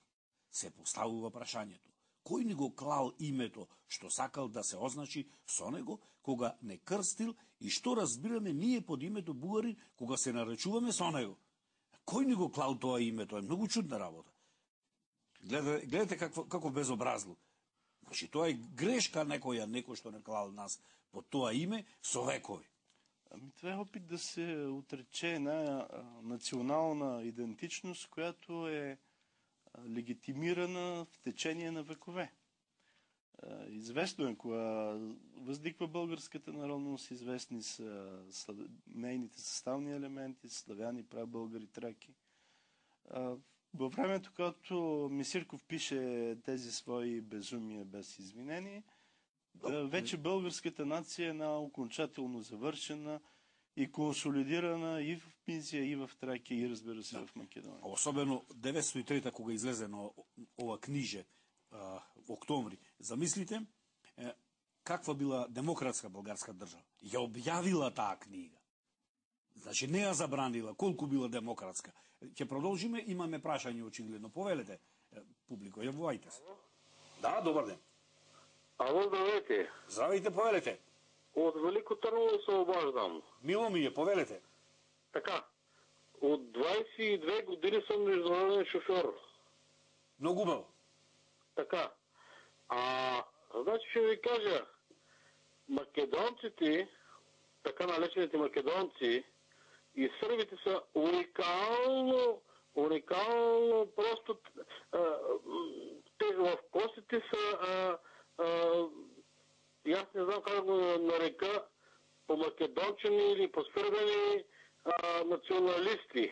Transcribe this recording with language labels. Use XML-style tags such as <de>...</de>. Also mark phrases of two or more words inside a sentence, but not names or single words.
<mk>Се поставува прашањето: кој ни го клал името што сакал да се означи со него кога не крстил и што разбираме ние под името бугари кога се наречуваме со него? Кој ни го клал тоа името? Е многу чудна работа. Гледате како безобразлук. Значи, тоа е грешка некој што не клал нас под тоа име со векови.</mk> <bg>Ами това е опит да се отрече една национална идентичност, която е легитимирана в течение на векове. Известно е, кога възниква българската народност, известни са нейните съставни елементи, славяни, прабългари, траки. Във времето, когато Мисирков пише тези свои безумия без извинение, вече българската нация е окончателно завършена и консолидирана и в Мизия, и в Тракия, и разбира се в Македония. Особено 903-та,</bg> <mk>кога излезе на ова книже, октомври. Замислите, каква била демократска българска држава. Ја објавила таа книга. Значи, не ја забранила, колку била демократска. Ќе продолжиме, имаме прашање очигледно. Повелете, публико, јавувајте се. Да, добар ден. Ало,</mk> <bg>здравейте.</bg> <mk>Здравейте, повелете.</mk> <bg>От Велико Търново се обаждам.</bg> <mk>Мило ми е, повелете.</mk> <bg>Така, от 22 години съм международен шофьор.</bg> <mk>Много убаво.</mk> <bg>Така, значи ще ви кажа, македонците, така наречените македонци, И сърбите са уникално просто те в костите са и аз не знам как да го нарека, по-македончени или по-сърбени националисти.</bg>